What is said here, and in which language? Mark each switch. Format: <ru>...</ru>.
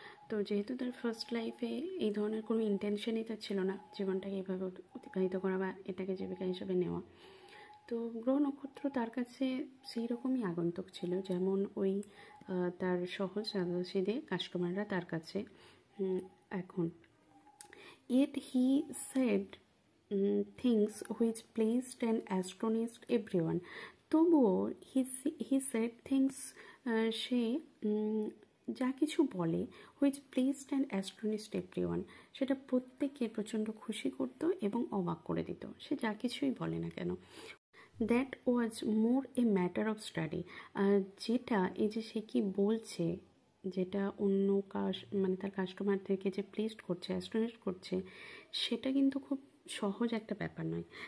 <bn>তো যেহেতু তার ফার্স্ট লাইফে এই ধরনের কোনো ইন্টেনশনই তার ছিল না জীবনটাকে এভাবে অতিবাহিত করা বা এটাকে জীবিকা হিসেবে নেওয়া, তো গ্রহ নক্ষত্র তার কাছে সেই রকমই আগন্তুক ছিল যেমন ওই তার সহজ সাদাসিধে কাস্টমাররা তার কাছে এখন।</bn> <en>Yet he said things which pleased and astonished everyone.</en> <bn>তবুও</bn> <en>he said things,</en> <bn>সে যা কিছু বলে</bn> <en>which pleased and astonished everyone,</en> <bn>সেটা প্রত্যেককে প্রচণ্ড খুশি করতো এবং অবাক করে দিত, সে যা কিছুই বলে না কেন।</bn> <en>that was more a matter of study,</en> <bn>যেটা এই যে সে কি বলছে, যেটা অন্য মানে তার কাস্টমারদেরকে যে প্লেসড করছে, অ্যাস্টনিশ করছে, সেটা কিন্তু খুব সহজ একটা ব্যাপার নয়।</bn>